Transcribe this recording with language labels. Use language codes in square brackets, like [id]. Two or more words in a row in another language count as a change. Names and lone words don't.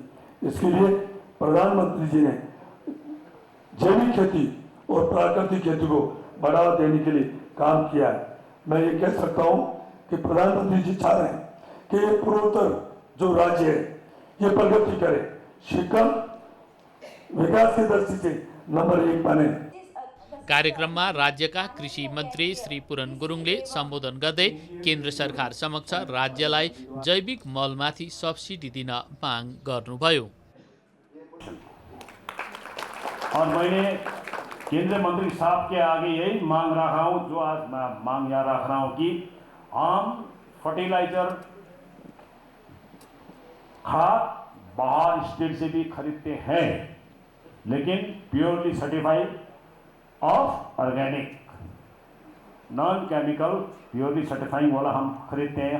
[hi] इसके लिए प्रधानमंत्री जी ने जैविक खेती और प्राकृतिक खेती को बढ़ावा देने के लिए काम किया है। मैं ये कह सकता हूं कि प्रधानमंत्री जी चाह रहे हैं कि ये पूर्वोत्तर जो राज्य है ये प्रगति करे, सिक्किम विकास की दृष्टि से नंबर 1 बने। [ne] कार्यक्रममा राज्यका कृषि मन्त्री श्री पुरन गुरुङले सम्बोधन गर्दै केन्द्र सरकार समक्ष राज्यलाई जैविक मलमाथि सब्सिडी दिन माग गर्नुभयो। [hi] और मैंने केंद्रीय मंत्री साहब के आगे यही मांग रहा हूं, जो आज मैं मांग यहाँ रख रहा हूं कि हम फर्टिलाइजर खाद बाहर स्टेट से भी खरीदते हैं, लेकिन [en] purely certified of organic non chemical purely certifying [hi] वाला हम खरीदते हैं।